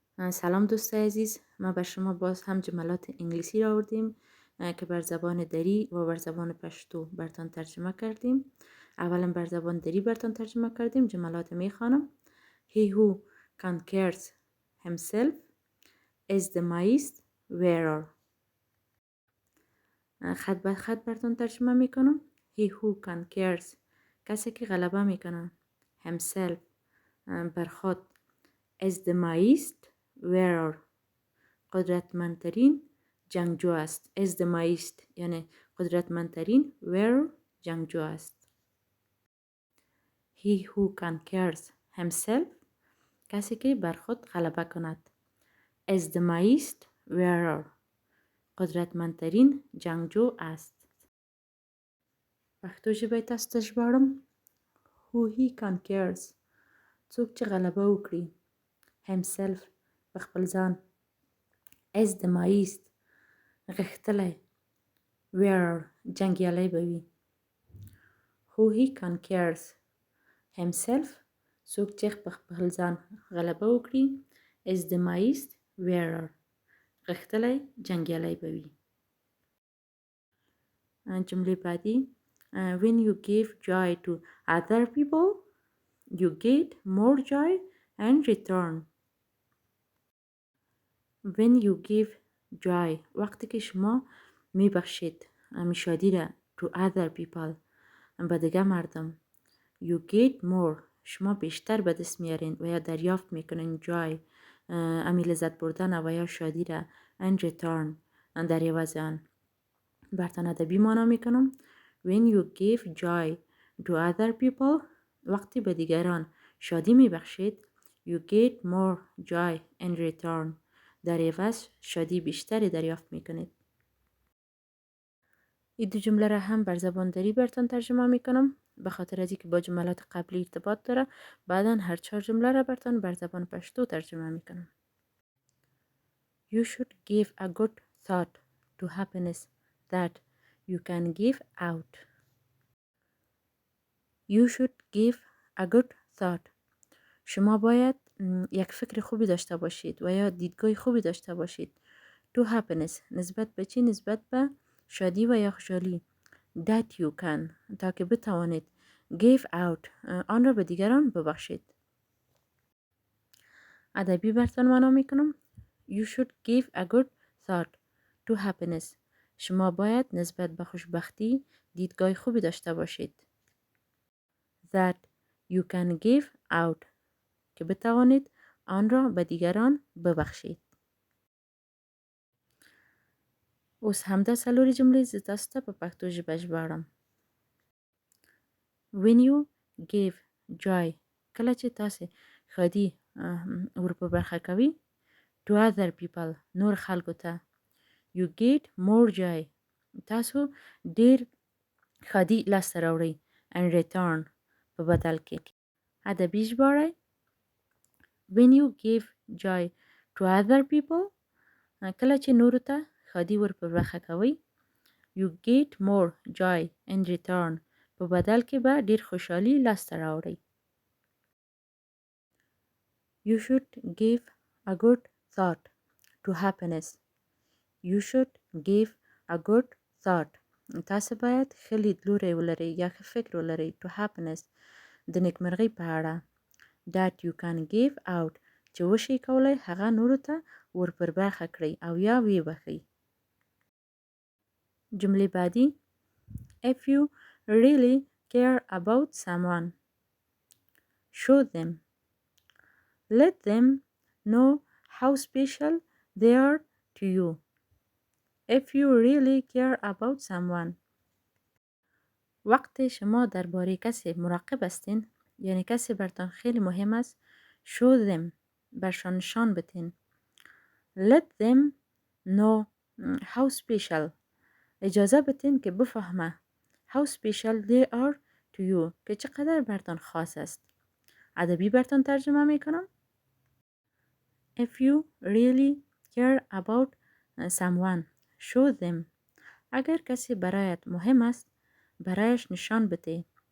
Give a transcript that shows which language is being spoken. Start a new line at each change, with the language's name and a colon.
Persian: سلام دوست عزیز، ما بر شما باز هم جملات انگلیسی را آوردیم که بر زبان دری و بر زبان پشتو برتان ترجمه کردیم. اولا بر زبان دری برتان ترجمه کردیم. جملات می خوانم.
English: He who conquers himself is the mice wearer.
Persian: خط به خط برتان ترجمه می کنم.
English: He who conquers،
Persian: کسی که غلبه می کنه،
English: himself،
Persian: بر خود،
English: is the mice wearer،
Persian: قدرتمندترین جنگجو است.
English: is the mightiest
Persian: یعنی قدرتمندترین،
English: wearer
Persian: جنگجو است.
English: he who conquers himself،
Persian: کسی که بر خود غلبه کند،
English: is the mightiest wearer،
Persian: قدرتمندترین جنگجو است.
Pashto: پښتو ژبه تاسو ته ژباړم.
English: who he conquers،
Pashto: څوک چې غلبه وکړي،
English: himself،
Pashto: په خپل ځان،
English: is the mightiest
Pashto: غښتلی،
English: wearer
Pashto: جنګیالی به وي.
English: who he conquers himself،
Pashto: څوک چې په خپل ځان غلبه وکړي،
English: is the mightiest wearer
Pashto: غښتلی جنګیالی به وي. جملې بعدي.
English: when you give joy to other people you get more joy in return. when you give joy،
Persian: وقتی که شما میبخشید شادی را
English: to other people،
Persian: به دیگه مردم،
English: you get more،
Persian: شما بیشتر به دست میارین و یا دریافت میکنین
English: joy،
Persian: امی لذت بردن و یا شادی را
English: in return،
Persian: در عوض آن. برتان ادبی معنا میکنم.
English: when you give joy to other people،
Persian: وقتی به دیگران شادی میبخشید،
English: you get more joy in return،
Persian: در عوض شادی بیشتری دریافت میکنید. این دو جمله را هم بر زبان دری برتان ترجمه میکنم، به خاطر از اینکه با جملات قبلی ارتباط داره. بعدا هر 4 جمله را برتان بر زبان پشتو ترجمه میکنم.
English: You should give a good thought to happiness that you can give out. You should give a good thought.
Persian: شما باید یک فکر خوبی داشته باشید و یا دیدگاه خوبی داشته باشید.
English: To happiness،
Persian: نسبت به چی؟ نسبت به شادی و یا خوشحالی.
English: That you can،
Persian: تا که بتوانید.
English: Give out،
Persian: آن را به دیگران ببخشید. ادبی برتان معنا میکنم.
English: You should give a good thought to happiness.
Persian: شما باید نسبت به خوشبختی دیدگاه خوبی داشته باشید.
English: That you can give out،
Persian: که بتوانید آن را به دیگران ببخشید.
Pashto: اوس همدا څلورې جملې زه تاسو ته په پښتو ژبه ژباړم.
English: When you give joy،
Pashto: کله چې تاسو ښادي ور په برخه کوي،
English: to other people،
Pashto: نور خلکو ته،
English: you get more joy،
Pashto: تاسو ډیر ښادي لاسته راوړئ،
English: in return،
Pashto: په بدل کې. ادبي ژباړه.
English: when you give joy to other people،
Pashto: کله چې نورو ته ښادي ور په برخه کوي،
English: you get more joy in return،
Pashto: په بدل کې به ډیر خوشحالي لاسته راوړئ.
English: You should give a good thought to happiness. You should give a good thought.
Pashto: تاسو باید ښه لیدلوری ولرئ یا ښه فکر ولرئ
English: to happiness،
Pashto: د نیکمرغۍ په اړه.
English: that you can give out،
Pashto: چې وشئ کولی هغه نورو ته ور پر برخه کړئ او یا ویې بخئ. جملې بعدي.
English: If you really care about someone show them. Let them know how special they are to you. If you really care about someone،
Persian: وقتی شما درباره کسی مراقب هستین، یعنی کسی برتان خیلی مهم است،
English: show them،
Persian: برشان نشان بتین.
English: Let them know how special،
Persian: اجازه بتین که بفهمه
English: how special they are to you،
Persian: که چقدر برتان خاص است. ادبی برتان ترجمه میکنم.
English: If you really care about someone show them،
Persian: اگر کسی برایت مهم است برایش نشان بده.